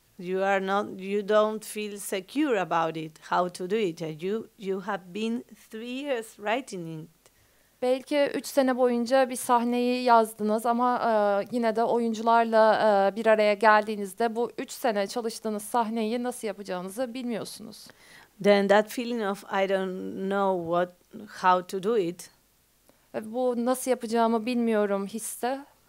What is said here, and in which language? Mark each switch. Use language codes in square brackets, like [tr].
[en] You don't feel secure about it, how to do it. You have been 3 years writing it. [tr] Belki 3 sene boyunca bir sahneyi yazdınız ama yine de oyuncularla bir araya geldiğinizde bu 3 sene çalıştığınız sahneyi nasıl yapacağınızı bilmiyorsunuz. [en] Then that feeling of I don't know how to do it, [tr] Bu nasıl yapacağımı bilmiyorum hissi.